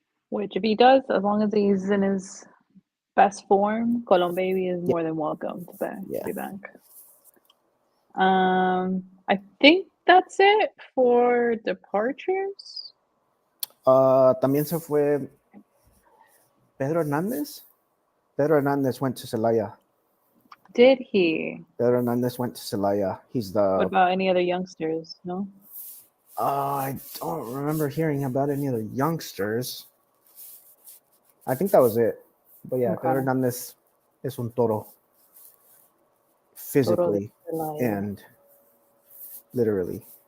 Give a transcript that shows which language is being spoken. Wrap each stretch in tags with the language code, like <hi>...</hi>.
<en>Which, if he does, as long as he's in his best form, Colon Baby is more than welcome to be back. I think that's it for departures.</en> <es>También se fue Pedro Hernández.</es> <en>Pedro Hernández went to Celaya. Did he? Pedro Hernández went to Celaya. He's the. What about any other youngsters? No. I don't remember hearing about any other youngsters. I think that was it. But yeah, Pedro Hernández</en> <es>es un toro.</es> <en>Physically and literally.</en>